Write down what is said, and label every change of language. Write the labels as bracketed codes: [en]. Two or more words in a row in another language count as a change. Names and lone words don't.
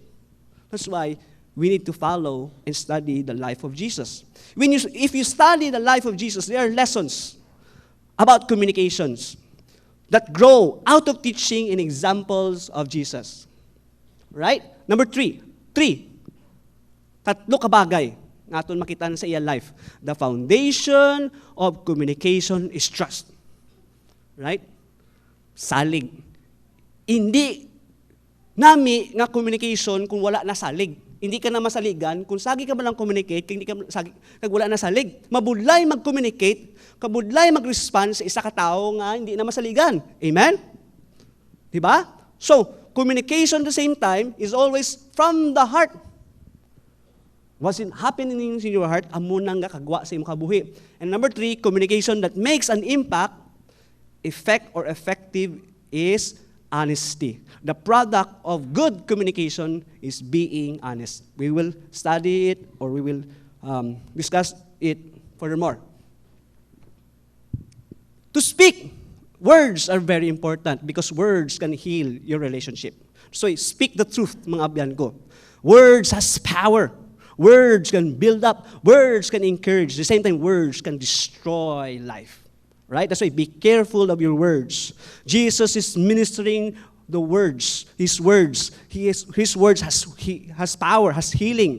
[en] That's why we need to follow and study the life of Jesus. If you study the life of Jesus, there are lessons about communications that grow out of teaching and examples of Jesus. Right? Number 3. [hil] Tatlo ka bagay nga aton makita sa iya life. [en] The foundation of communication is trust. Right? [hil] Salig. Hindi nami nga communication kung wala na salig. hindi ka na masaligan, kung sagi ka man lang communicate, kung hindi ka sagi, kag wala na salig. Mabudlay mag-communicate, kabudlay mag-respond sa isa ka tao nga hindi na masaligan. Amen? Diba? [en] So, communication at the same time is always from the heart. What's happening in your heart, [hil] amo nang kagwa sa imong kabuhi. [en] And number 3, communication that makes an impact, effect or effective is honesty. The product of good communication is being honest. We will study it or we will discuss it furthermore. To speak, words are very important because words can heal your relationship. So speak the truth, [hil] mga abyan ko. [en] Words has power. Words can build up. Words can encourage. At the same time, words can destroy life. Right? That's why be careful of your words. Jesus is ministering the words, his words. His words has power, has healing.